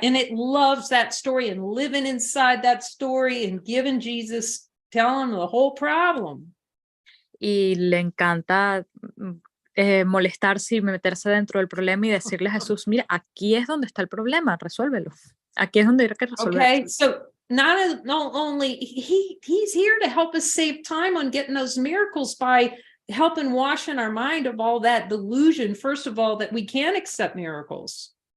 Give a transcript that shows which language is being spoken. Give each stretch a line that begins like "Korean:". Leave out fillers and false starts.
English: And it loves that story and living inside that story and giving Jesus, telling him the whole problem.
Spanish: Y le encanta molestarse y meterse dentro del problema y decirle a Jesús, mira, aquí es donde está el problema, resuélvelo. Aquí es donde hay que resolverlo.
English: Okay, so not only he's here to help us save time on getting those miracles by helping washing our mind of all that delusion, first of all, that we can't accept miracles.